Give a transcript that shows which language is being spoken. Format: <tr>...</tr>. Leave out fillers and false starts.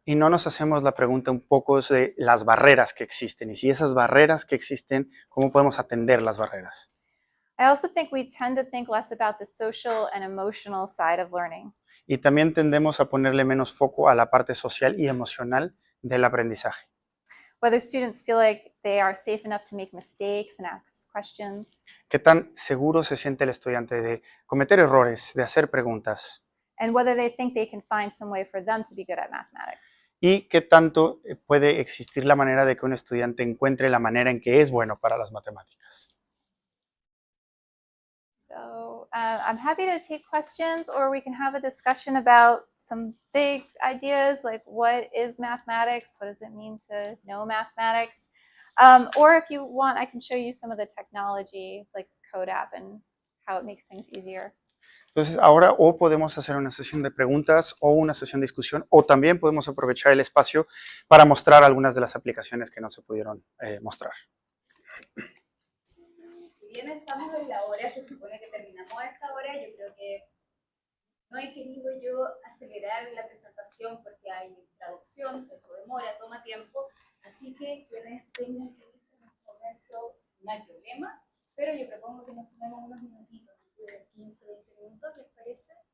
<es>Y no nos hacemos la pregunta un poco de las barreras que existen. Y si esas barreras que existen, ¿cómo podemos atender las barreras?</es> <en>I also think we tend to think less about the social and emotional side of learning.</en> <es>Y también tendemos a ponerle menos foco a la parte social y emocional del aprendizaje.</es> <en>Whether students feel like they are safe enough to make mistakes and ask questions.</en> <es>¿Qué tan seguro se siente el estudiante de cometer errores, de hacer preguntas?</es> <en>And whether they think they can find some way for them to be good at mathematics.</en> <es>¿Y qué tanto puede existir la manera de que un estudiante encuentre la manera en que es bueno para las matemáticas?</es> <en>So I'm happy to take questions, or we can have a discussion about some big ideas like what is mathematics, what does it mean to know mathematics, or if you want, I can show you some of the technology like Code app and how it makes things easier.</en> <es>Entonces ahora o podemos hacer una sesión de preguntas o una sesión de discusión, o también podemos aprovechar el espacio para mostrar algunas de las aplicaciones que no se pudieron mostrar. Si bien estamos en la hora, se supone que terminamos a esta hora, yo creo que no he querido yo acelerar la presentación porque hay traducción, eso demora, toma tiempo, así que quienes tengan que irse en este momento no hay problema, pero yo propongo que nos tomemos unos minutitos, de 15, 20 minutos, ¿les parece?</es>